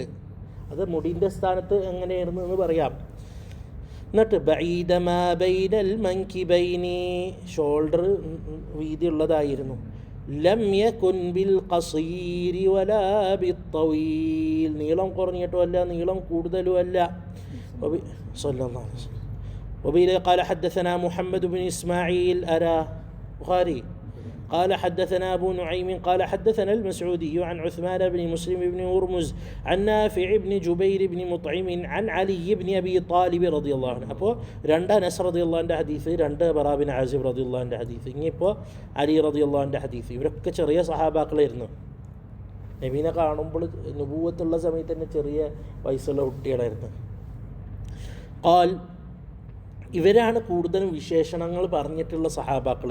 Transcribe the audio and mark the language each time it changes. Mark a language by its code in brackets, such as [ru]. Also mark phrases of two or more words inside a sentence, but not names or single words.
[ml] അത് മുടിൻ്റെ സ്ഥാനത്ത് എങ്ങനെയായിരുന്നു എന്ന് പറയാം. എന്നിട്ട് [ar] بعيد ما بين المنكبين, [ml] ഷോൾഡർ വീതിയുള്ളതായിരുന്നു. [ar] لم يكن بالقصير ولا بالطويل, [ml] നീളം കുറഞ്ഞിട്ടും അല്ല നീളം കൂടുതലും അല്ല. [ar] صلى الله عليه وسلم. وبه قال حدثنا محمد بن إسماعيل بخاري قال حدثنا أبو نعيم قال حدثنا المسعودي عن عثمان بن مسلم بن هرمز عن نافع بن جبير بن مطعم عن علي بن أبي طالب رضي الله عنه. [ml] അപ്പോൾ രണ്ട് അനസ് റളിയല്ലാഹുവിൻ്റെ ഹദീസ്, രണ്ട് ബറാ ബിൻ ആസിബ് റളിയല്ലാഹുവിൻ്റെ ഹദീസ്, ഇനിയിപ്പോൾ അലി റളിയല്ലാഹുവിൻ്റെ ഹദീസ്. ഇവരൊക്കെ ചെറിയ സഹാബാക്കളായിരുന്നു. നബീനെ കാണുമ്പോൾ നുബൂവത്തുള്ള സമയത്ത് തന്നെ ചെറിയ വയസ്സുള്ള കുട്ടികളായിരുന്നു. ഖാൽ, ഇവരാണ് കൂടുതലും വിശേഷണങ്ങൾ പറഞ്ഞിട്ടുള്ള സഹാബാക്കൾ.